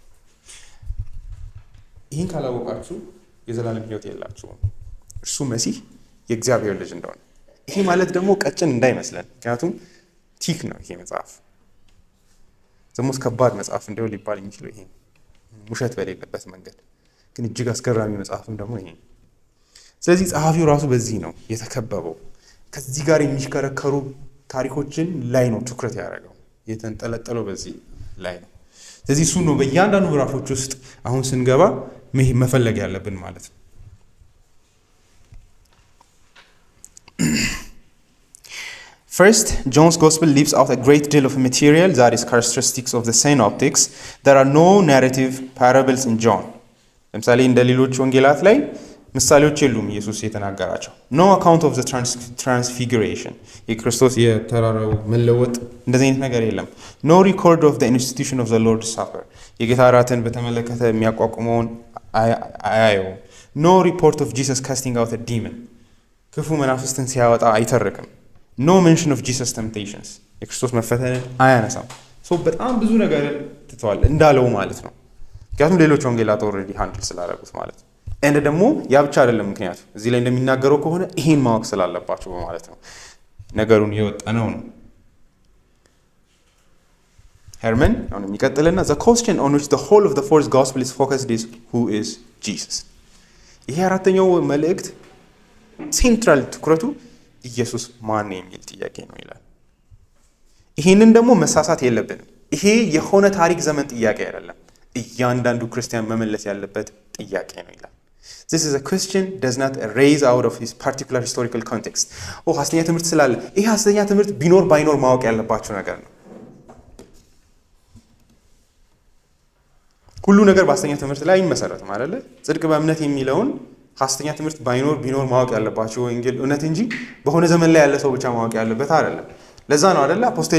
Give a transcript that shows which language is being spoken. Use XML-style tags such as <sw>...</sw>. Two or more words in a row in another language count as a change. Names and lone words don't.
<am>ይህን ካላወቃችሁ የዘላለም ሕይወት የላችሁም። እርሱ መሲህ የእግዚአብሔር ልጅ እንደሆነ። ይሄ ማለት ደግሞ ቀጭን እንዳይመስለን፣ ምክንያቱም ቲክ ነው ይሄ መጽሐፍ። ዘሞስ ከባድ መጽሐፍ እንደው ሊባል የሚችለው ይሄ ውሸት በሌለበት መንገድ ግን እጅግ አስገራሚ መጽሐፍም ደግሞ ይሄ። ስለዚህ ጸሐፊው ራሱ በዚህ ነው የተከበበው። ከዚህ ጋር የሚሽከረከሩ ታሪኮችን ላይ ነው ትኩረት ያደረገው፣ የተንጠለጠለው በዚህ ላይ ነው። ስለዚህ እሱ ነው በእያንዳንዱ ምዕራፎች ውስጥ አሁን ስንገባ መፈለግ ያለብን ማለት ነው። First, John's Gospel leaves out a great deal of material that is characteristics of the synoptics.</am> <en>There are no narrative parables in John.</en> <am>ለምሳሌ እንደ ሌሎች ወንጌላት ላይ ምሳሌዎች የሉም ኢየሱስ የተናገራቸው።</am> <en>No account of the transfiguration.</en> <am>የክርስቶስ የተራራው መለወጥ እንደዚህ አይነት ነገር የለም።</am> <en>No record of the institution of the Lord's Supper.</en> <am>የጌታ እራትን በተመለከተ የሚያቋቁመውን አያየውም።</am> <en>No report of Jesus casting out a demon.</en> <am>ክፉ መናፍስትን ሲያወጣ አይተርክም።</am> <en>No mention of Jesus temptations.</en> <am>የክርስቶስ መፈተንን አያነሳም። በጣም ብዙ ነገር ትተዋል እንዳለው ማለት ነው። ምክንያቱም ሌሎች ወንጌላት</am> <en>already handle</en> <am>ስላደረጉት ማለት ነው። እንደ ደግሞ ያ ብቻ አይደለም ምክንያቱ እዚህ ላይ እንደሚናገረው ከሆነ ይሄን ማወቅ ስላለባቸው ማለት ነው ነገሩን የወጣነው ነው። ሄርመን አሁን የሚቀጥልና</am> <en>the question on which the whole of the fourth gospel is focused is who is Jesus.</en> <am>ይሄ አራተኛው መልእክት ሴንትራል ትኩረቱ ኢየሱስ ማን ነው የሚል ጥያቄ ነው ይላል። ይሄንን ደግሞ መሳሳት የለብንም። ይሄ የሆነ ታሪክ ዘመን ጥያቄ አይደለም፣ እያንዳንዱ ክርስቲያን መመለስ ያለበት ጥያቄ ነው ይላል።</am> <en>This is a question does not arise out of his particular historical context.</en> <am>ሐሰተኛ ትምህርት ስላለ ይሄ ሐሰተኛ ትምህርት ቢኖር ባይኖር ማወቅ ያለባቸው ነገር ነው። ሁሉ ነገር በሐሰተኛ ትምህርት ላይ አይመሰረትም አይደለ? ጽድቅ በእምነት የሚለውን ሐሰተኛ ትምህርት ባይኖር ቢኖር ማወቅ ያለባቸው ወንጌል እውነት እንጂ በሆነ ዘመን ላይ ያለ ሰው ብቻ ማወቅ ያለበት አይደለም። ለዛ ነው አይደለ አፖስቶሊክ</am>